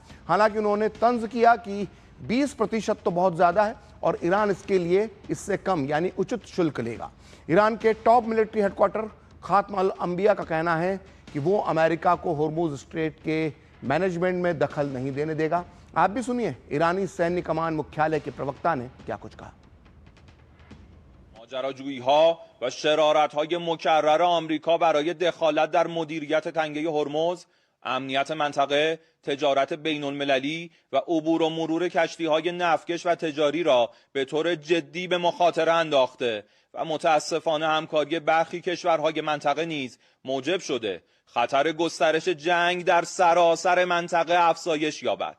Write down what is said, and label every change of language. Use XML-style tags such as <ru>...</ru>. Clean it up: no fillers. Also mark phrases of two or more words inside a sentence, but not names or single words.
<hi>हालांकि उन्होंने तंज किया कि 20% तो बहुत ज्यादा है और ईरान इसके लिए इससे कम यानी उचित शुल्क लेगा। ईरान के</hi> <en>top military headquarter</en> <hi>खात्म अल अंबिया का कहना है कि वो अमेरिका को होर्मुज स्ट्रेट के मैनेजमेंट में दखल नहीं देने देगा। आप भी सुनिए ईरानी सैन्य कमान मुख्यालय के प्रवक्ता ने क्या कुछ कहा।</hi> <fa>ماجراجویی‌ها و شرارت‌های مکرر آمریکا برای دخالت در مدیریت تنگه هرمز، امنیت منطقه، تجارت بین‌المللی و عبور و مرور کشتی‌های نفتکش و تجاری را به طور جدی به مخاطره انداخته و متأسفانه همکاری برخی کشورهای منطقه نیز موجب شده خطر گسترش جنگ در سراسر منطقه افزایش یابد.</fa>